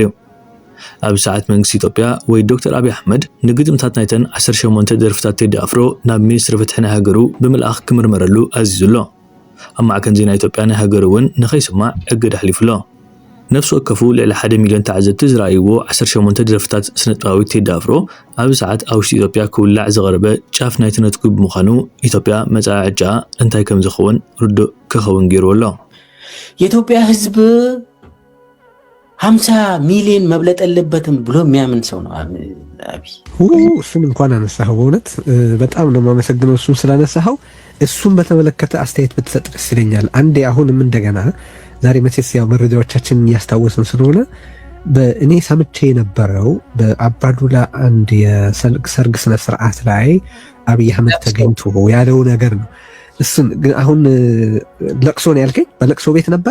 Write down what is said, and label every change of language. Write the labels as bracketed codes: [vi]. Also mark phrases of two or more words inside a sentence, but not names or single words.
[ti] እዩ ኣብ ሰዓት መንግስቲ ኢትዮጵያ ወይ ዶክተር አብይ አሕመድ ንግጥምታት ናይተን 18 ደርፍታት ቴዲ ኣፍሮ ናብ ሚኒስትሪ ፍትሒ ናይ ሃገሩ ብምልኣኽ ክምርመረሉ ኣዚዙ ኣሎ ኣብ ማዕከን ዜና ኢትዮጵያ ናይ ሃገሩ እውን ንኸይስማዕ እገዳ ኣሕሊፉሎ ነፍሲ ወከፉ ልዕሊ 1 ሚልዮን ተዓዘብቲ ዝረኣይዎ 18 ደርፍታት ስነ-ጥበባዊ ቴዲ ኣፍሮ ኣብ ሰዓት ኣብ ውሽጢ ኢትዮጵያ ክውላዕ ዝቐረበ ጫፍ ናይቲ ነትኩ ብምዃኑ ኢትዮጵያ መጻዕጫ እንታይ ከም ዝኸውን ርዱእ ክኸውን ገይርዎ ኣሎ [am] የኢትዮጵያ ህዝብ 50 ሚሊዮን መብለጥ አለበትም ብሎ የሚያምን ሰው ነው አቢ እሱን እንኳን አነሳኸው በእውነት በጣም ነው ማመሰግነው እሱን ስላነሳኸው እሱን በተመለከተ አስተያየት ብትሰጥ ደስ ይለኛል አንዴ አሁንም እንደገና ዛሬ መቼስ ያው መረጃዎቻችን ያስታወስን ስለሆነ በእኔ ሰምቼ የነበረው በአባዱላ አንድ የሰርግ ስነ ስርዓት ላይ አብይ አህመድ ተገኝቶ ያለው ነገር ነው እሱን አሁን ለቅሶ ነው ያልከኝ በለቅሶ ቤት ነበረ